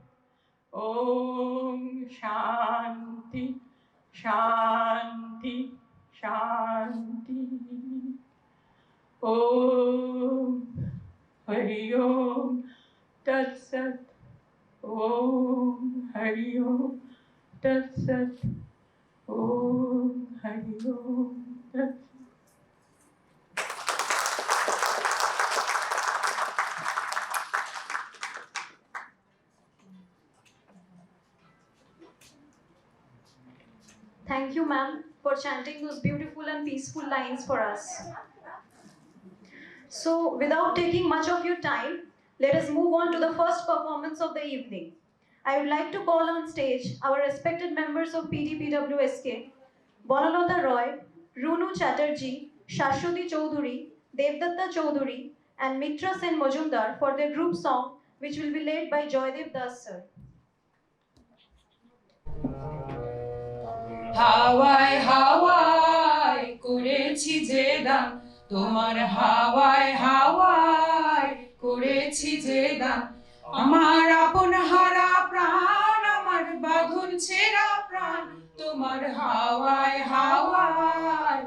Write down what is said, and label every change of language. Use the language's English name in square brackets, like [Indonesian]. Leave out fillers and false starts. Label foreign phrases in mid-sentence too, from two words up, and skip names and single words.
[Sanskrit] ॐ शान्ति शान्ति शान्ति ॐ हरि ॐ तत् सत् ॐ हरि ॐ तत् सत् ॐ हरि ॐ तत् सत्. [English] Thank you, ma'am, for chanting those beautiful and peaceful lines for us. So, without taking much of your time, let us move on to the first performance of the evening. I would like to call on stage our respected members of PDPWSK, Bonalata Roy, Runu Chatterjee, Shashwati Choudhury, Devdatta Choudhury, and Mitra Sen Mojumdar for their group song, which will be led by Joydev Das sir. [Bangla] হাওয়ায় হাওয়ায় করেছি যে দান তোমার হাওয়ায় হাওয়ায় করেছি যে দান আমার আপন হারা প্রাণ আমার বাঁধন ছেঁড়া প্রাণ তোমার হাওয়ায় হাওয়ায়